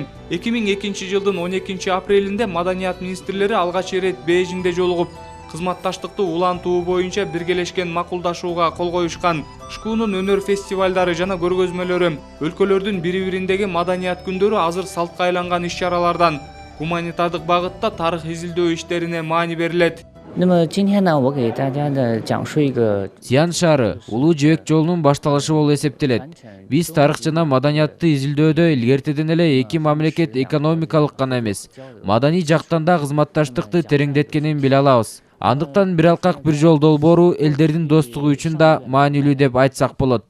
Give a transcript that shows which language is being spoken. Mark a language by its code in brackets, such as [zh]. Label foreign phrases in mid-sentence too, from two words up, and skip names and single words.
[ky] 2002 жылдын 12 апрелинде маданият министрлери алгач ирет Бейжиңде жолугуп, кызматташтыкты улантуу боюнча биргелешкен макулдашууга кол коюшкан. ШКУнун өнөр фестивалдары жана көргөзмөлөрү, өлкөлөрдүн бири-бириндеги маданият күндөрү азыр салтка айланган иш-чаралардан гуманитардык багытта тарых изилдөө иштерине маани берилет. [zh] 那么今天呢，我给大家呢讲述一个 [ky] Зиян шаары улуу жибек жолунун башталышы болуп эсептелет. Биз тарых жана маданиятты изилдөөдө илгертеден эле эки мамлекет экономикалык гана эмес, маданий жактан да кызматташтыкты тереңдеткенин биле алабыз. Андыктан бир алкак бир жол долбоору элдердин достугу үчүн да маанилүү деп айтсак болот.